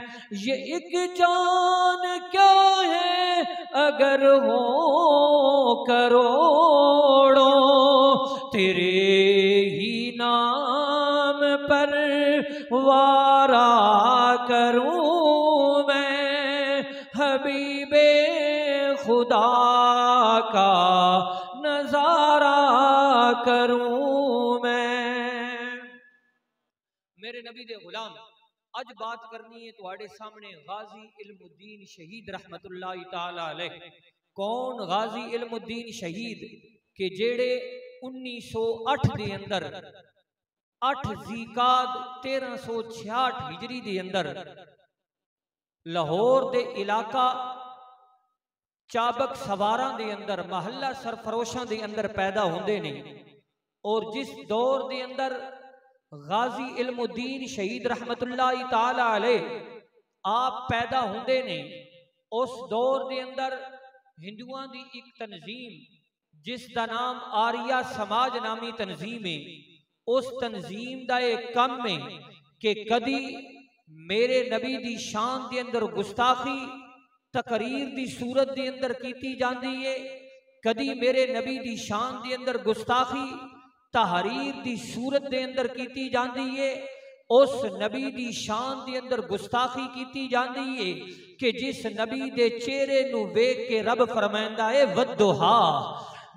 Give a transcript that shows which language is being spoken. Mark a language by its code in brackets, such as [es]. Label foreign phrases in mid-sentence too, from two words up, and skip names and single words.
[ur] یہ ایک جان کیا ہے اگر ہو کروڑوں، تیرے ہی نام پر وارا کروں میں، حبیبِ خدا کا نظارا کروں میں. [pa] میرے نبی دے غلام اج بات کرنی ہے تہاڈے سامنے غازی علم الدین شہید [ar] رحمة الله تعالى عليه. [pa] کون غازی علم الدین شہید کہ جیہڑے 1908 دے اندر 8 ذیقعد 1366 ہجری دے اندر لاہور دے علاقہ چابک سواراں دے اندر محلہ سرفروشاں دے اندر پیدا ہوندے نے. اور جس دور دے اندر غازی علم الدین شہید [ar] رحمة الله تعالى عليه [pa] آپ پیدا ہوندے نے، اس دور دے اندر ہندوآں دی ایک تنظیم جسکا نام آریہ سماج نامی تنظیم ہے، اس تنظیم کا ایک کم ہے کہ کدی میرے نبی دی شان دے اندر گستاخی تقریر دی صورت دے اندر کیتی جاتی ہے، کدی میرے نبی دی شان دے اندر گستاخی تحریر دی صورت دے اندر کیتی جاتی ہے. اس نبی دی شان دے اندر گستاخی کیتی جاتی ہے کہ جس نبی دے چہرے نو ویکھ کے رب فرماندا ہے والضحى,